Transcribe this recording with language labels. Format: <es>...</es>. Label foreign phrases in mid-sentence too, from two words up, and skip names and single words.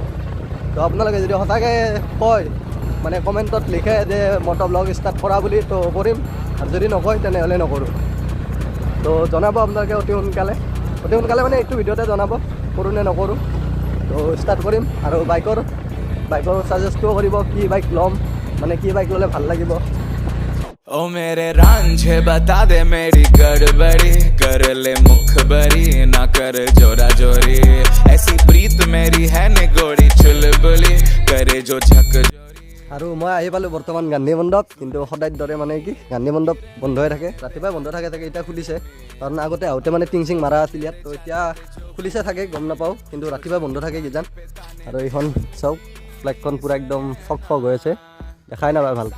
<as>তো আপোনালোকে যদি সঁচাকৈ কয়, মানে কমেণ্টত লিখে যে</as> <en>motovlog start</en> <as>কৰা বুলি, তো কৰিম। আৰু যদি নকয় তেনেহ'লে নকৰোঁ। তো জনাব আপোনালোকে অতি সোনকালে মানে এইটো ভিডিঅ'তে জনাব কৰোঁ নে নকৰোঁ। তো ষ্টাৰ্ট কৰিম। আৰু বাইকৰ ছাজেষ্টটো কৰিব, কি বাইক ল'ম, মানে কি বাইক ল'লে ভাল লাগিব।</as> <hi>ओ मेरे रांझे बता दे मेरी गड़बड़ी, कर ले मुखबरी ना कर जोरा जोरी, ऐसी प्रीत मेरी है निगोड़ी चुलबुली, करे जो झक जोरी।</hi> <as>আৰু মই আহি পালোঁ বৰ্তমান গান্ধী মণ্ডপ। কিন্তু সদায়ৰ দৰে মানে কি গান্ধী মণ্ডপ বন্ধ হৈ থাকে, ৰাতিপুৱাই বন্ধ থাকে চাগে, এতিয়া খুলিছে। কাৰণ আগতে আহোঁতে মানে টিং চিং মাৰা আছিল ইয়াত। তো এতিয়া খুলিছে থাকে, গম নাপাওঁ, কিন্তু ৰাতিপুৱাই বন্ধ থাকে কিজান। আৰু এইখন চাওক, ফ্লেগখন পূৰা একদম ফক হৈ আছে, দেখাই নাপায় ভালকৈ।</as>